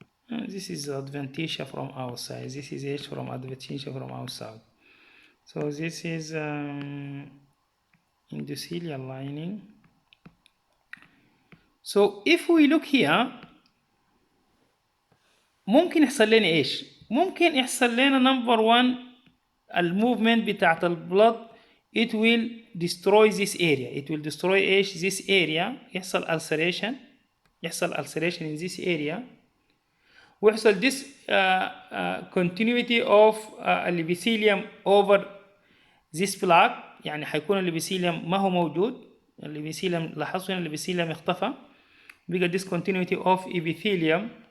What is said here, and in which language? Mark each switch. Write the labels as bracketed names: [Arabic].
[English] And this is adventitia from outside. This is H from adventitia from outside. So this is endothelial lining. So if we look here [Arabic] ممكن يحصل لنا ايش؟ ممكن يحصل لنا نمبر 1 الموفمنت بتاعت البلد [English] it will destroy this area. it will destroy ايش this area. [Arabic] يحصل [English] ulceration in this area [Arabic] ويحصل [English] this continuity of الابيثيليوم over this plaque. [Arabic] يعني حيكون الابيثيليوم ما هو موجود. الابيثيليوم لاحظوا هنا الابيثيليوم اختفى، بقى [English] discontinuity of epithelium.